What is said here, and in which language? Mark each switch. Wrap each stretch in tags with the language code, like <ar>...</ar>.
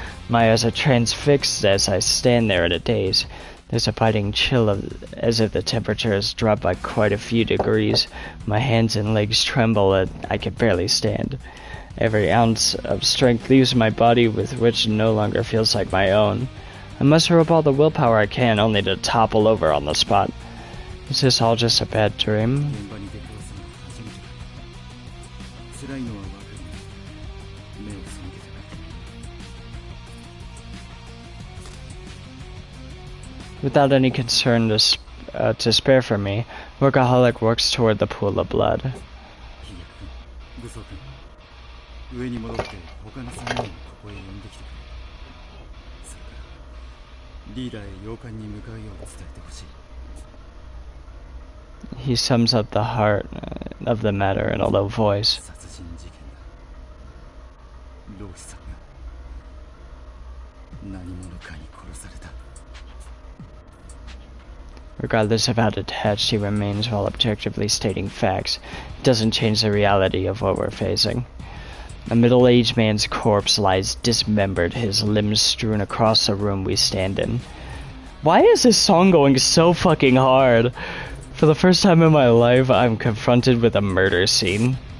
<en>My eyes are transfixed as I stand there in a daze. There's a biting chill as if the temperature has dropped by quite a few degrees. My hands and legs tremble and I can barely stand. Every ounce of strength leaves my body, with which no longer feels like my own. I muster up all the willpower I can, only to topple over on the spot. Is this all just a bad dream?</en> <ja>現場に出くわすのは初めてだ。辛いのはわかる。目を背けてな。</ja> <en>Without any concern to spare for me, Workaholic works toward the pool of blood.</en> <ja>ヒゲ君、武装君、上に戻って他の3人をここへ呼んできてくれ。それからリーダーへ洋館に向かうよう伝えてほしい。</ja> <en>He sums up the heart of the matter in a low voice.</en> <ja>殺人事件だ。ローシさんが何者かに殺された。</ja> <en>Regardless of how detached he remains while objectively stating facts, it doesn't change the reality of what we're facing. A middle-aged man's corpse lies dismembered, his limbs strewn across the room we stand in. Why is this song going so fucking hard? For the first time in my life, I'm confronted with a murder scene.</en>